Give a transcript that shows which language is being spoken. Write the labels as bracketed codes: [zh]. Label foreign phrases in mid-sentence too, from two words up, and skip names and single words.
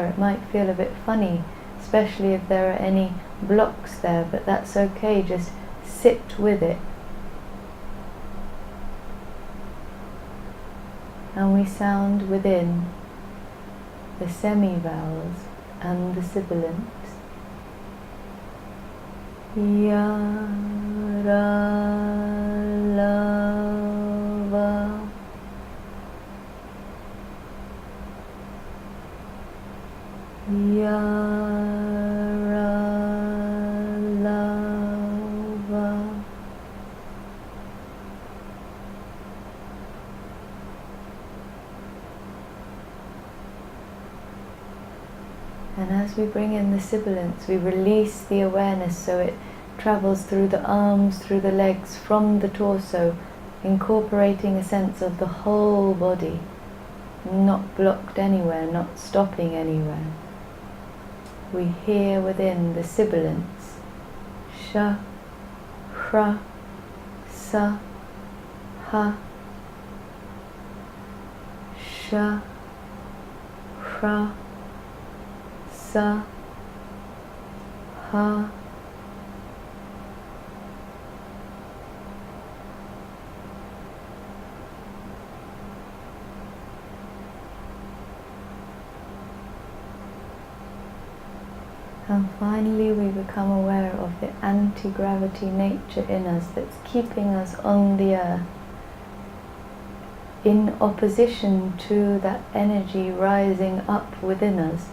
[en] It might feel a bit funny, especially if there are any blocks there, but that's okay, just sit with it. And we sound within the semi-vowels and the sibilants. [sa] Ya, ra, la, va. Ya, ra, la, va. [en] And as we bring in the sibilants, we release the awareness so it travels through the arms, through the legs, from the torso, incorporating a sense of the whole body, not blocked anywhere, not stopping anywhere. We hear within the sibilants, [sa] sha, hra, sa, ha, sha, hra, sa, ha. [en] And finally we become aware of the anti-gravity nature in us that's keeping us on the earth, in opposition to that energy rising up within us.